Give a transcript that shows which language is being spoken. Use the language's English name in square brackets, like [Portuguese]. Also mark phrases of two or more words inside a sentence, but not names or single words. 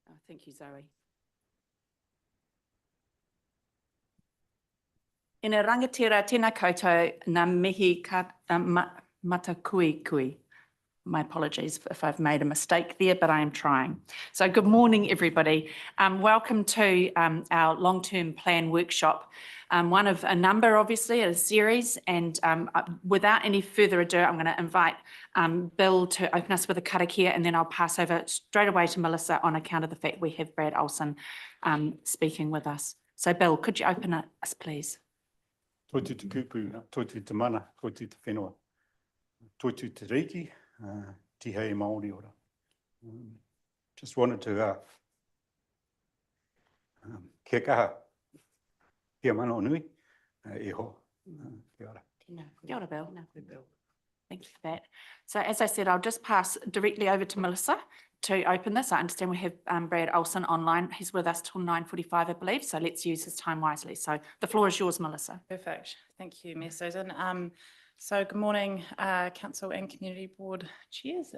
[English] Thank you, Zoe. [Māori] Ina rangatira tēnā koutou ngā mihi matakui. [English] My apologies if I've made a mistake there, but I am trying. So good morning, everybody. Welcome to our long-term plan workshop. One of a number, obviously, a series. And without any further ado, I'm going to invite Bill to open us with a karakia, and then I'll pass over straight away to Melissa on account of the fact we have Brad Olsen speaking with us. So Bill, could you open us, please? [Māori] Totu te kupu, totu te mana, totu te whenua, totu te reiki, tihei Māori ora. [English] Just wanted to [Māori] kia kaha, kia mana o nui, e ho, kia ora. Kia ora, [English] Bill. Thank you for that. So as I said, I'll just pass directly over to Melissa to open this. I understand we have Brad Olsen online. He's with us till 9:45, I believe. So let's use his time wisely. So the floor is yours, Melissa. Perfect. Thank you, Mayor Susan. So good morning, Council and Community Board chairs.